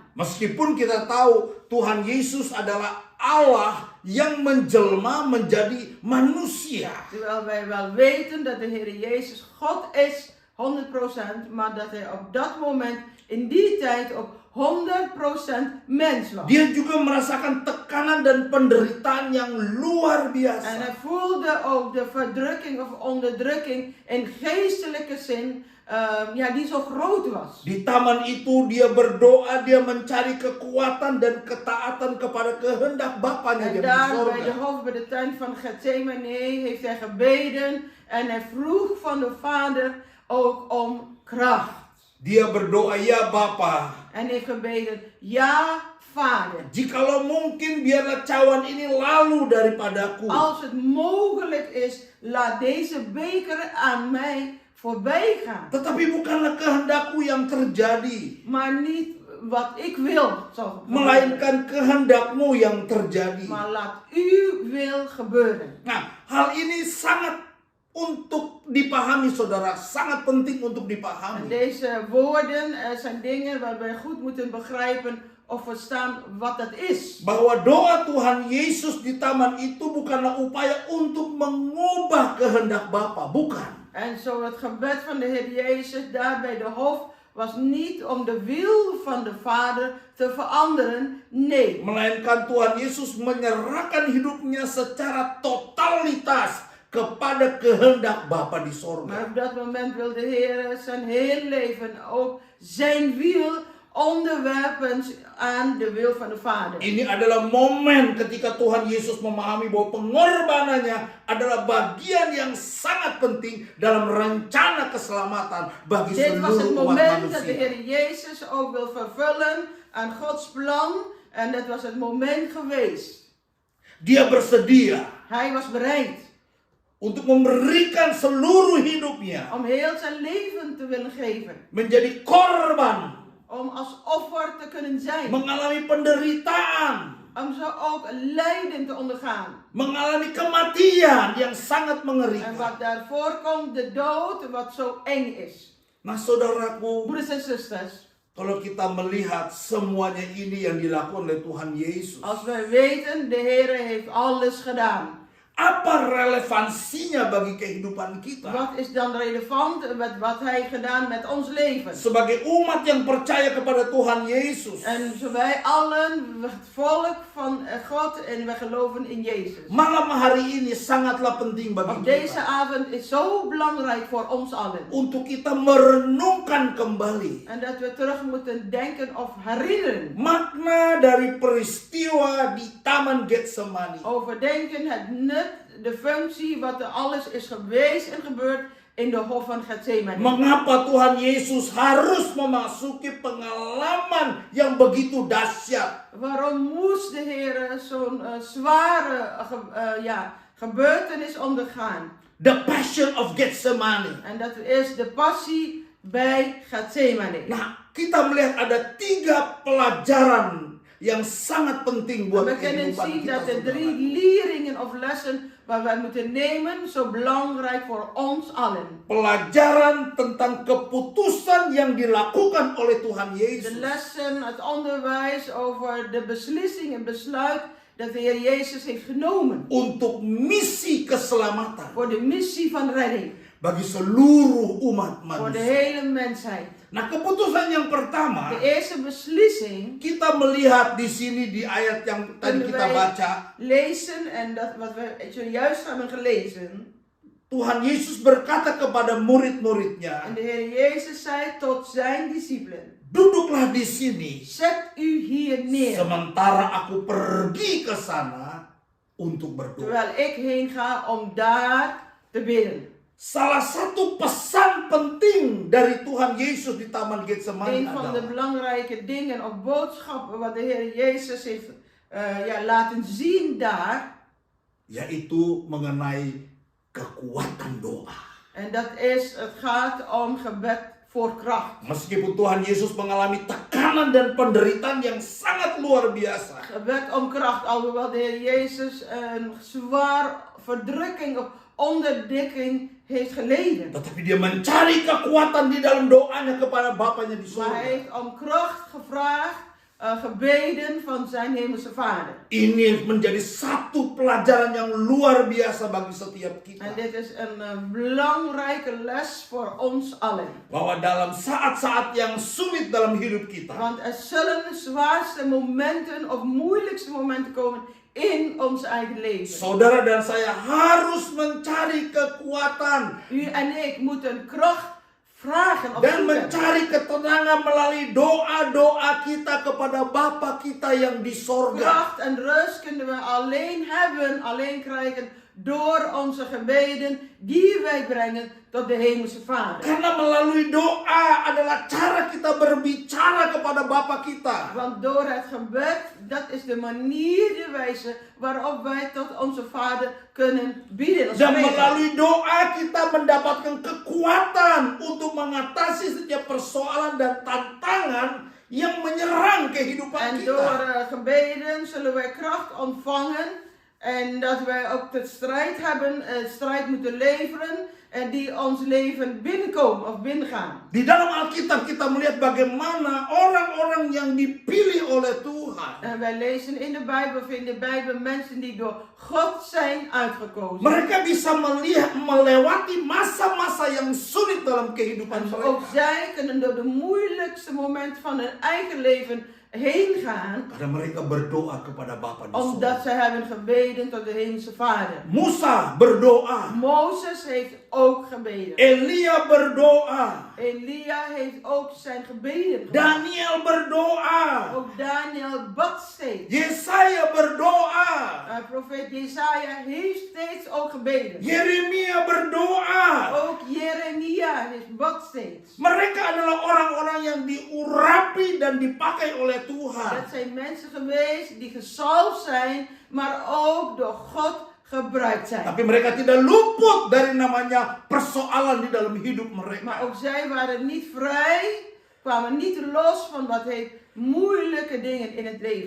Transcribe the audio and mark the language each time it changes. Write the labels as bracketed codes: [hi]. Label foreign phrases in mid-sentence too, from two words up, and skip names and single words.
[id] Meskipun kita tahu Tuhan Yesus adalah Allah yang menjelma menjadi manusia. [nl] Terwijl wij wel weten dat de Heer Jezus God is, 100%, maar dat hij op dat moment, in die tijd, op 100% mens was. [id] Dia juga merasakan tekanan dan penderitaan yang luar [nl] En [id] biasa. [nl] hij voelde ook de verdrukking of onderdrukking in geestelijke zin, die zo groot was. [id] Di taman itu dia berdoa, dia mencari kekuatan dan ketaatan kepada kehendak Bapaknya [nl] En [id] di [nl] daar bij de [id] sorga. [nl] hof, bij de tuin van Gethsemane, heeft hij gebeden en hij vroeg van de Vader ook om kracht. [id] Dia berdoa, ya Bapa, [nl] En heeft gebeden, ja Vader, [id] jikalau mungkin biarlah cawan ini lalu daripadaku. [nl] als het mogelijk is, laat deze beker aan mij voorbij gaan. [id] Tetapi bukanlah kehendakku yang terjadi, [nl] Maar niet wat ik wil, zal gebeuren. [id] melainkan kehendakmu yang terjadi. [nl] Maar laat uw wil gebeuren. [id] Nah, hal ini sangat untuk dipahami, saudara, sangat penting untuk [nl] En [id] dipahami. [nl] deze woorden zijn dingen waar wij goed moeten begrijpen of verstaan wat dat is. [id] Bahwa doa Tuhan Yesus di taman itu bukanlah upaya untuk mengubah kehendak Bapa, bukan. [nl] En zo het gebed van de Heer Jezus daar bij de hof was niet om de wil van de Vader te veranderen. Nee. [id] Melainkan Tuhan Yesus menyerahkan hidupnya secara totalitas kepada kehendak Bapa di [nl] Maar [id] sorga. [nl] op dat moment wil de Heer zijn heel leven ook zijn wil onderwerpen aan de wil van de Vader. [id] Ini adalah momen ketika Tuhan Yesus memahami bahwa pengorbanannya adalah bagian yang sangat penting dalam rencana keselamatan bagi [nl] Dit was het [id] seluruh umat [nl] moment dat de [id] manusia. [nl] Heer Jezus ook wil vervullen aan Gods plan. En dat was het moment geweest. [id] Dia bersedia [nl] Hij was bereid [id] untuk memberikan seluruh hidupnya [nl] om heel zijn leven te willen geven. [id] menjadi korban, [nl] Om als offer te kunnen zijn. [id] mengalami penderitaan, [nl] Om zo ook lijden te ondergaan. [id] mengalami kematian yang sangat [nl] En [id] mengerikan. [nl] wat daarvoor komt, de dood, wat zo eng is. [id] Nah, saudaraku, [nl] Broeders en zusters, [id] kalau kita melihat semuanya ini yang dilakukan oleh Tuhan Yesus, [nl] als wij weten, de Heer heeft alles gedaan. [id] apa relevansinya bagi kehidupan kita? [nl] Wat is dan relevant met wat Hij gedaan met ons leven? [id] Sebagai umat yang percaya kepada Tuhan Yesus, [nl] En zo wij allen, het volk van God, God en we geloven in Jezus. [id] Malam hari ini sangatlah penting bagi [nl] Op deze [id] kita [nl] avond is zo belangrijk voor ons allen. [id] untuk kita merenungkan kembali [nl] En dat we terug moeten denken of herinneren. [id] makna dari peristiwa di Taman Getsemani. [nl] Overdenken het nut, de functie, wat er alles is geweest en gebeurd in de hof van Getsemane. [id] Mengapa Tuhan Yesus harus memasuki pengalaman yang begitu dahsyat? [nl] Waarom moest de Heer zo'n zware gebeurtenis ondergaan? [en] The Passion of Getsemani. [nl] En dat is de passie bij Getsemane. [id] Nah, kita melihat ada 3 pelajaran yang sangat penting buat [nl] We kunnen [id] kehidupan [nl] zien [id] kita. [nl] dat de 3 [id] saudara. [nl] leringen of lessen waar wij moeten nemen zo belangrijk voor ons allen. [id] Pelajaran tentang keputusan yang dilakukan oleh Tuhan [nl] De [id] Yesus [nl] lessen, het onderwijs over de beslissing en besluit dat de Heer Jezus heeft genomen. [id] untuk misi keselamatan [nl] Voor de missie van redding. [id] bagi seluruh umat [nl] Voor de [id] manusia. [nl] hele mensheid. [id] Nah, keputusan yang pertama [nl] De eerste beslissing [id] kita melihat di sini di ayat yang tadi [nl] kunnen [id] kita [nl] wij [id] baca. [nl] lezen en dat wat we zojuist hebben gelezen. [id] Tuhan Yesus berkata kepada murid-muridnya, [nl] En de Heer Jezus zei tot zijn discipelen. [id] duduklah di sini [nl] Zet u hier neer. [id] sementara aku pergi ke sana untuk berdoa. [nl] Terwijl ik heen ga om daar te bidden. [id] Salah satu pesan penting dari Tuhan Yesus di Taman Getsemani [nl] Een van de [id] adalah [nl] belangrijke dingen of boodschappen wat de Heer Jezus heeft laten zien daar. [id] yaitu mengenai kekuatan doa. [nl] En dat is, het gaat om gebed voor kracht. [id] Meskipun Tuhan Yesus mengalami tekanan dan penderitaan yang sangat luar biasa, [nl] Gebed om kracht, alhoewel de Heer Jezus een zwaar verdrukking of onderdrukking heeft geleden. [id] tetapi dia mencari kekuatan di dalam doanya kepada Bapaknya di [nl] Maar hij [id] surga. [nl] heeft om kracht gevraagd, gebeden van zijn hemelse Vader. [id] Ini menjadi satu pelajaran yang luar biasa bagi setiap [nl] En [id] kita. [nl] dit is een belangrijke les voor ons allen. [id] Bahwa dalam saat-saat yang sulit dalam hidup kita, [nl] Want er zullen de zwaarste momenten of moeilijkste momenten komen in ons eigen leven. [id] saudara dan saya harus mencari kekuatan [nl] U en ik moeten kracht vragen of [id] dan [nl] zoeken. [id] mencari ketenangan melalui doa-doa kita kepada Bapa kita yang di sorga. [nl] Kracht en rust kunnen we alleen hebben, alleen krijgen door onze gebeden die wij brengen tot de hemelse Vader. [id] Karena melalui doa adalah cara kita berbicara kepada Bapa kita. [nl] Want door het gebed, dat is de manier, de wijze waarop wij tot onze Vader kunnen bieden. [id] Dan melalui doa kita mendapatkan kekuatan untuk mengatasi setiap persoalan dan tantangan yang menyerang kehidupan [nl] En door [id] kita. [nl] gebeden zullen wij kracht ontvangen. En dat wij ook de strijd hebben, strijd moeten leveren. En die ons leven binnenkomen of binnengaan. [id] Di dalam Alkitab kita melihat bagaimana orang-orang yang dipilih oleh Tuhan. [nl] En wij lezen in de Bijbel, of in de Bijbel, mensen die door God zijn uitgekozen. [id] Mereka bisa melihat melewati masa-masa yang sulit dalam kehidupan [nl] En ook [id] mereka. [nl] zij kunnen door de moeilijkste momenten van hun eigen leven heen gaan. [id] Karena mereka berdoa kepada Bapa di [nl] Omdat [id] surga. [nl] zij hebben gebeden tot de hemelse Vader. [id] Musa berdoa. [nl] Mozes heeft ook gebeden. [id] Elia berdoa. [nl] Elia heeft ook zijn gebeden gedaan. [id] Daniel berdoa. [nl] Ook Daniel bad steeds. [id] Yesaya berdoa. [nl] Profeet Jesaja heeft steeds ook gebeden. [id] Yeremia berdoa. [nl] Ook Jeremia heeft bad steeds. [id] Mereka adalah orang-orang yang diurapi dan dipakai oleh Tuhan. [nl] Dat zijn mensen geweest die gezalfd zijn, maar ook door God gebruikt zijn. [id] Tapi mereka tidak luput dari namanya persoalan di dalam hidup [nl] Maar [id] mereka. [nl] ook zij waren niet vrij, kwamen niet los van wat heeft moeilijke dingen in het leven.